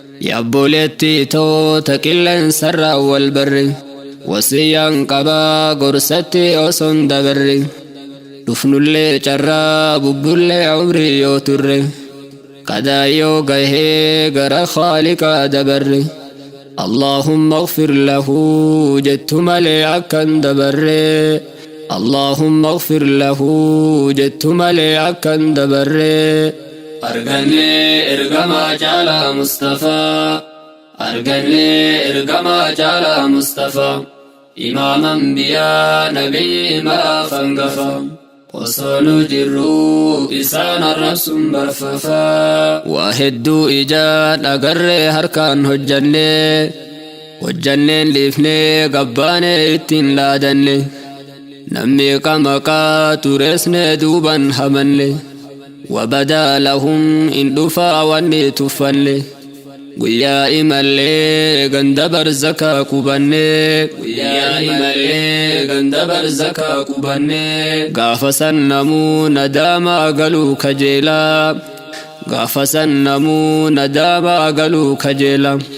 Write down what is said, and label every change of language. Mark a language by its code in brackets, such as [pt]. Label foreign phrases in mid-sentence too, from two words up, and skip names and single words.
[om] Yabboleetti too ta qilleensarraa wal barre. Wasiyyaan qabaa gorsatti osoon dabarre. Dhufnullee carraa bubbullee umrii yoo turre. Qadaayyoo gahee gara Khaaliqaa dabarre. [ar] اللهم اغفر له [om] jettu malee akkan dabarre. [ar] اللهم اغفر له [om] jettu malee akkan dabarre. Arganne ergama caalaa Mustafaa. Arganne ergama caalaa Mustafaa. Imaam Anbiyaa Nabii maraaf hangafa. Osoo nu jirru isaan arrabsuun barfafa. Waa hedduu ijaan agarree harkaan hojjanne. Hojjanneen dhiifnee gabbaane ittiin laadanne. Namni qamaqaa turesne duuban hamanne. [ar] وبدا لهم إن [om] dhufaa wanni tuffanne. Guyyaa imallee ganda barzakaa qubanne. Guyyaa imallee ganda barzakaa qubanne. Gaafa san namuu nadaamaa galuu kajeela. Gaafa san namuu nadaamaa galuu kajeela.